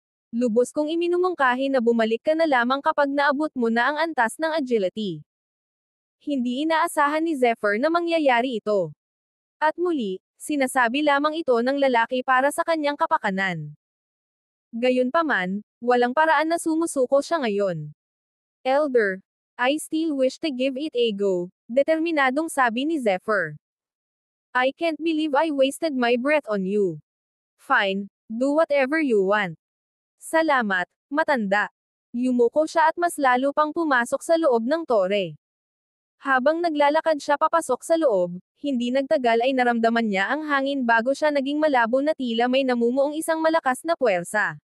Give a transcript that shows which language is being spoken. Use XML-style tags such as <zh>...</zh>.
<tl>Lubos kong iminumungkahi na bumalik ka na lamang kapag naabot mo na ang antas ng agility. Hindi inaasahan ni Zephyr na mangyayari ito. At muli, sinasabi lamang ito ng lalaki para sa kanyang kapakanan. Gayunpaman, walang paraan na sumusuko siya ngayon.</tl> <en>Elder, I still wish to give it a go,</en> <tl>determinadong sabi ni Zephyr.</tl> <en>I can't believe I wasted my breath on you. Fine, do whatever you want.</en> <tl>Salamat, matanda. Yumuko siya at mas lalo pang pumasok sa loob ng tore. Habang naglalakad siya papasok sa loob, hindi nagtagal ay naramdaman niya ang hangin bago siya naging malabo na tila may namumuong isang malakas na puwersa.</tl>